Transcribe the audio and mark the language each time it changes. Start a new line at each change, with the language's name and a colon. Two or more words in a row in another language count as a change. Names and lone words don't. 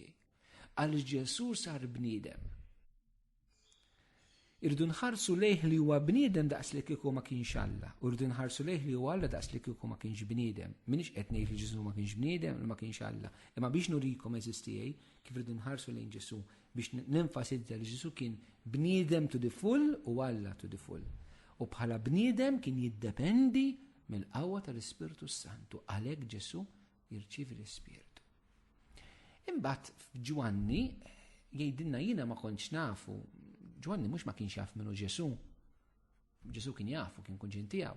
Maltese: Għaliex Ġesu sar bniedem. Irdu nħarsu lejh li huwa bniedem daqs li kieku ma kienx Alla, u rridu nħarsu lejh li huwa Alla daqs li kieku ma kienx bniedem. Minix qed ngħid li Ġesu ma kienx bniedem u ma kienx Alla, imma biex nurikom eżistijej kif irridu nħarsu lejn Ġesu biex nenfasizza li Ġesu kien bniedem
English: to the full
Maltese: u Alla
English: to the full.
Maltese: U bħala bniedem kien jiddependi mill-qawwa tal-Ispirtu Santu, għalhekk Ġesu jirċievi l-Ispirtu. Imbagħad f'Ġwanni jgħidilna jiena ma kontx nafu. Ġwanni mhux ma kienx jaf minnu Ġesu. Ġesu kien jafu, kien kunġin tiegħu.